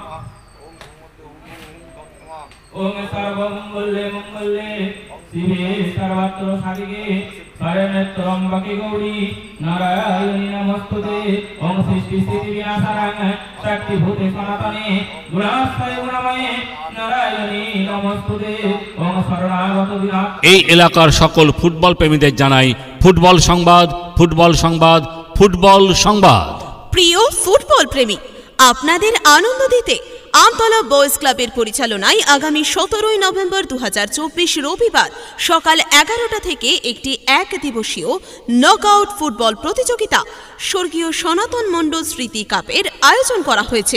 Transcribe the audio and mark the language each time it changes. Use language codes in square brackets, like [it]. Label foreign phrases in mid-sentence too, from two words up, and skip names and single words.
[sa] ओम सर्वमंगले मंगले शिवे सर्वत्र साधिके शरण्ये त्र्यंबके गौरी नारायणी नमस्तुते ओम सृष्टि स्थिति विनाशाय शक्तिभूते सनातने गुणाश्रय गुणमये नारायणी नमस्तुते ओम शरणागत विना। [bn] এই এলাকার সকল ফুটবল প্রেমীদের জানাই ফুটবল সংবাদ, ফুটবল সংবাদ, ফুটবল সংবাদ। প্রিয় ফুটবল প্রেমী, আপনাদের আনন্দ দিতে আমতলা বয়েজ ক্লাবের পরিচালনায় আগামী 17 নভেম্বর 2024 রবিবার সকাল 11টা থেকে একটি এক দিবসীয় নকআউট ফুটবল প্রতিযোগিতা স্বর্গীয় সনাতন মণ্ডল স্মৃতি কাপের আয়োজন করা হয়েছে।